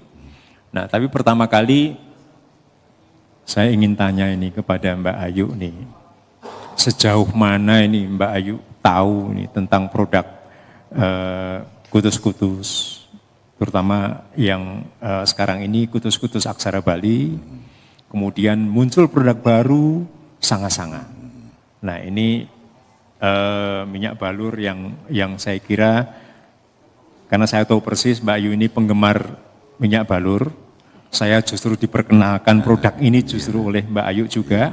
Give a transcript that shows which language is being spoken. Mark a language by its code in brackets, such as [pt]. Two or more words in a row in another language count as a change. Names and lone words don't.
[id] Nah, tapi pertama kali saya ingin tanya ini kepada Mbak Ayu nih, sejauh mana ini Mbak Ayu tahu nih tentang produk kutus-kutus, terutama yang sekarang ini kutus-kutus aksara Bali, kemudian muncul produk baru sanga-sanga. Nah ini minyak balur yang saya kira, karena saya tahu persis Mbak Ayu ini penggemar minyak balur, saya justru diperkenalkan produk ini justru oleh Mbak Ayu juga.